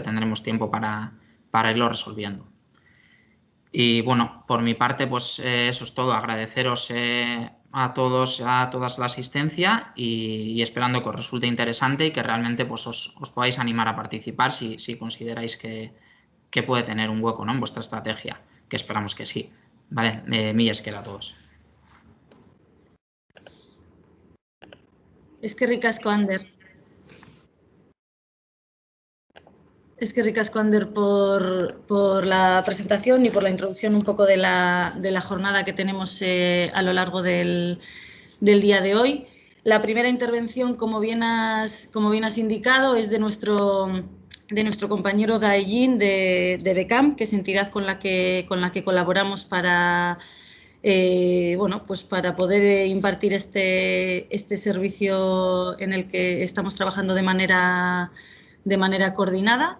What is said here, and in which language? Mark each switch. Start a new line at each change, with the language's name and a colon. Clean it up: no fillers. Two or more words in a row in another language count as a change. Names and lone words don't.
Spanish: Tendremos tiempo para irlo resolviendo. Y bueno, por mi parte, pues eso es todo. Agradeceros a todas la asistencia y esperando que os resulte interesante y que realmente pues, os podáis animar a participar si consideráis que puede tener un hueco, ¿no?, en vuestra estrategia, que esperamos que sí. Vale,
Basque: mila esker
Spanish: a todos.
Basque: Eskerrik asko, Ander. Eskerrik asko, Ander,
Spanish: por la presentación y por la introducción un poco de la jornada que tenemos a lo largo del día de hoy. La primera intervención, como bien has indicado, es de nuestro compañero Dayin de Beckham, que es entidad con la que colaboramos para pues para poder impartir este servicio en el que estamos trabajando de manera coordinada.